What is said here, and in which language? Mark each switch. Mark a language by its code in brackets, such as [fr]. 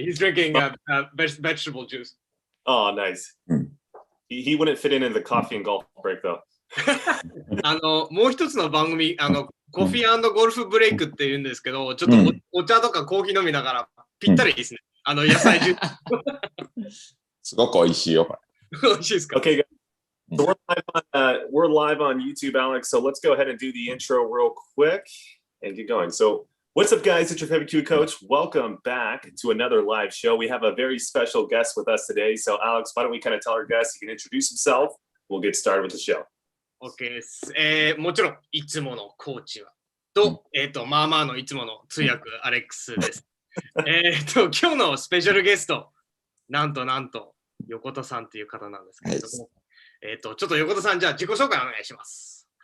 [en] He's drinking vegetable juice. Oh, nice. He wouldn't fit in the coffee and golf break, though. [ja] もう一つの番組、コフィー&ゴルフブレイクって言うんですけど、ちょっと お茶とかコーヒー飲みながらぴったりですね。野菜ジュース。すごく美味しいよ、これ。美味しいですか [en] Okay, guys. So we're live on YouTube, Alex. So let's go ahead and do the intro real quick and get going. So what's up, guys? It's your favorite Q coach. Welcome back to another live show. We have a very special guest with us today. So Alex, why don't we kind of tell our guest, he can introduce himself. We'll get started with the show. [ja] OK です。もちろん、いつものコーチはと、まあまあのいつもの通訳アレックスです。今日のスペシャルゲスト、なんと横田さんという方なんですけれども、ちょっと横田さん、じゃあ自己紹介お願いします。